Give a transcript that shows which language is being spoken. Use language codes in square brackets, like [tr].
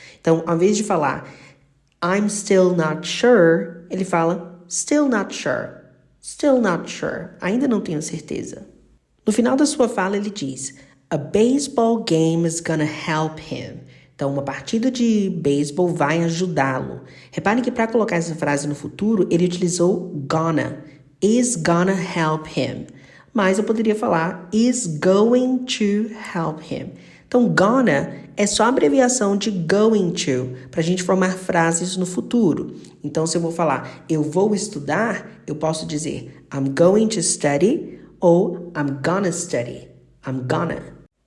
[pt] Então, ao invés de falar [en] I'm still not sure, [pt] ele fala [en] still not sure, still not sure, [pt] ainda não tenho certeza. No final da sua fala, ele diz, [en] a baseball game is gonna help him. [pt] Então, uma partida de beisebol vai ajudá-lo. Reparem que para colocar essa frase no futuro, ele utilizou gonna. [en] Is gonna help him. [pt] Mas eu poderia falar [en] is going to help him. [pt] Então, gonna é só a abreviação de going to, para a gente formar frases no futuro. Então, se eu vou falar eu vou estudar, eu posso dizer [en] I'm going to study [pt] ou [en] I'm gonna study. I'm gonna.